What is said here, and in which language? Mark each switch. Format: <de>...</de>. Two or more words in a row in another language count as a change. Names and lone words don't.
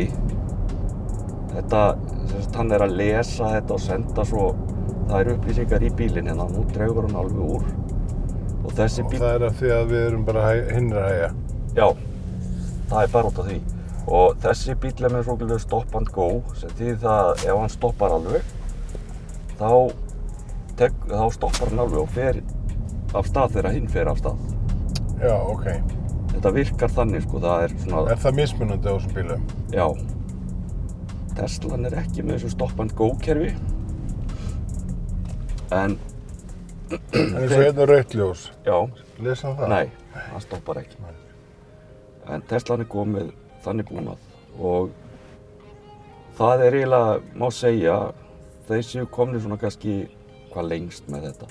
<is>Þetta, hann er að lesa þetta og senda svo, það eru upplýsingar í bílinn hérna, nú dregur hann alveg úr. Og þessi Og bíll, það af því að við erum bara hinir að hægja. já, það bara út af því. Og þessi bíll með svokölluðu</is> <en>stop and go,</en> <is>sem þýðir það að ef hann stoppar alveg, þá stoppar hann alveg og fer af stað þegar hinn fer af stað. Já, ok. Þetta virkar þannig, sko, það er svona... Er það mismunandi á þessum bílum? Já. Teslan ekki með þessu</is> <en>stop and go</en> <is>kerfi. En eins og hérna rautt ljós. Já. Lesa hann það? Nei, hann stoppar ekki. En Teslan komið þannig búnað og það eiginlega, má segja, þeir séu komnir svona kannski hvað lengst með þetta.</is>